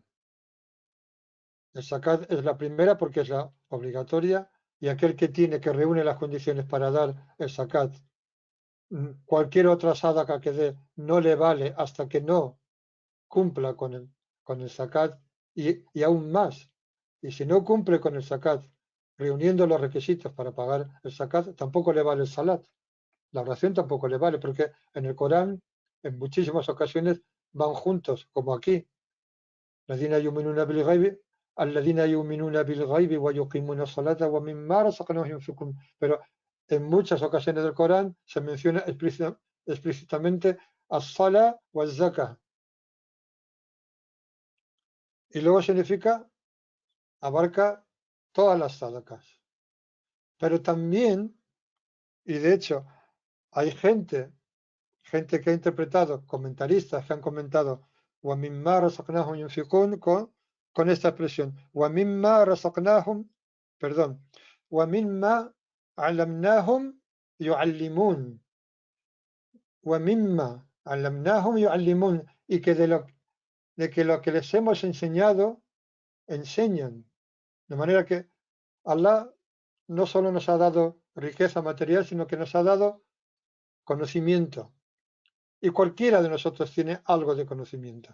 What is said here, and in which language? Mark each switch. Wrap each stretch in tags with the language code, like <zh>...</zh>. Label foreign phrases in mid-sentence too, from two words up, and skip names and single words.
<es>El zakat es la primera porque es la obligatoria, y aquel que tiene, que reúne las condiciones para dar el zakat, cualquier otra sadaqa que dé no le vale hasta que no cumpla con el zakat, y aún más. Y si no cumple con el zakat, reuniendo los requisitos para pagar el zakat, tampoco le vale el salat. La oración tampoco le vale, porque en el Corán, en muchísimas ocasiones, van juntos, como aquí.</es> <ar>الذين يؤمنون بالغيب الذين يؤمنون بالغيب ويقيمون الصلاة ومما رزقناهم ينفقون.</ar> <es>Pero en muchas ocasiones del Corán se menciona explícitamente</es> <ar>الصلاة والزكاة.</ar> <es>Y luego significa, abarca todas las sadaqas. Pero también, y de hecho, hay gente que ha interpretado, comentaristas que han comentado,</es> <ar>وَمِمَّا رَزَقْنَاهُمْ يُنْفِقُونَ</ar> <es>con esta expresión,</es> <ar>وَمِمَّا رَزَقْنَاهُمْ, perdón, وَمِمَّا عَلَّمْنَاهُمْ يُعَلِّمُونَ, وَمِمَّا عَلَّمْنَاهُمْ يُعَلِّمُونَ,</ar> <es>y que de que lo que les hemos enseñado, enseñan. De manera que Allah no solo nos ha dado riqueza material, sino que nos ha dado conocimiento. Y cualquiera de nosotros tiene algo de conocimiento.</es>